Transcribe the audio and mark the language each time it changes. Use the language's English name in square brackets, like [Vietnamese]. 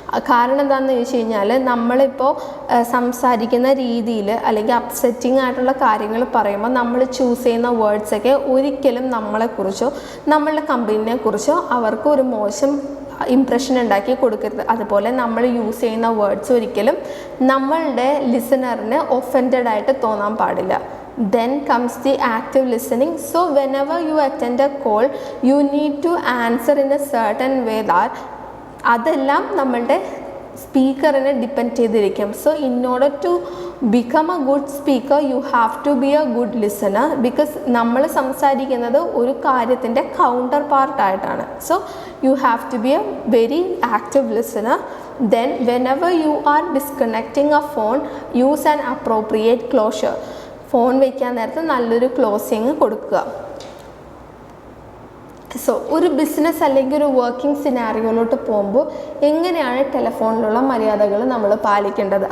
[Malayalam] കാരണം എന്താണെന്ന് ചോദിച്ചു കഴിഞ്ഞാൽ നമ്മളിപ്പോൾ സംസാരിക്കുന്ന രീതിയിൽ അല്ലെങ്കിൽ അപ്സെറ്റിംഗ് ആയിട്ടുള്ള കാര്യങ്ങൾ പറയുമ്പോൾ നമ്മൾ ചൂസ് ചെയ്യുന്ന വേർഡ്സൊക്കെ ഒരിക്കലും നമ്മളെക്കുറിച്ചോ നമ്മളുടെ കമ്പനിയെക്കുറിച്ചോ അവർക്ക് ഒരു മോശം ഇംപ്രഷൻ ഉണ്ടാക്കി കൊടുക്കരുത്. അതുപോലെ നമ്മൾ യൂസ് ചെയ്യുന്ന വേർഡ്സ് ഒരിക്കലും നമ്മളുടെ ലിസണറിന് ഒഫൻഡഡ് ആയിട്ട് തോന്നാൻ പാടില്ല. [English] Then comes the active listening. So whenever you attend a call, you need to answer in a certain way that [Malayalam] അതെല്ലാം നമ്മളുടെ സ്പീക്കറിനെ ഡിപ്പെൻഡ് ചെയ്തിരിക്കും. [English] So in order to become a good speaker you have to be a good listener. [Malayalam] Because നമ്മൾ സംസാരിക്കുന്നത് ഒരു കാര്യത്തിൻ്റെ counter പാർട്ടായിട്ടാണ്. [English] So you have to be a very active listener. Then whenever you are disconnecting a phone, use an appropriate closure. [Malayalam] Phone വയ്ക്കാൻ നേരത്ത് നല്ലൊരു closing കൊടുക്കുക. So ഒരു business അല്ലെങ്കിൽ ഒരു വർക്കിംഗ് സിനാരിയോയിലോട്ട് പോകുമ്പോൾ എങ്ങനെയാണ് ടെലിഫോണിലുള്ള മര്യാദകൾ നമ്മൾ പാലിക്കേണ്ടത്?